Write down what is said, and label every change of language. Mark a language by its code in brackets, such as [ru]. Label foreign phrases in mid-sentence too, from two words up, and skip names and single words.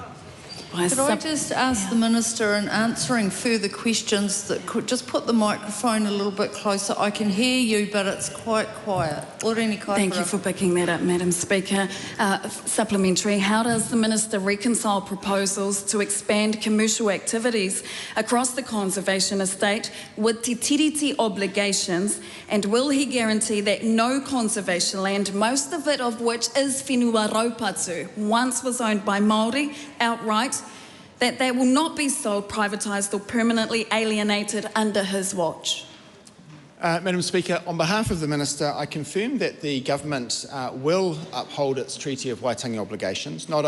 [en] Could I just ask the Minister, in answering further questions, that could just put the microphone a little bit closer? I can hear you, but it's quite quiet. Thank you for picking that up, Madam Speaker. Supplementary, how does the Minister reconcile proposals to expand commercial activities across the conservation estate with [mi] te tiriti [en] obligations, and will he guarantee that no conservation land, most of it of which is [mi] whenua raupatu, [en] once was owned by Māori outright, that they will not be sold, privatised or permanently alienated under his watch? Madam Speaker, on behalf of the Minister, I confirm that the Government will uphold its Treaty of Waitangi obligations, not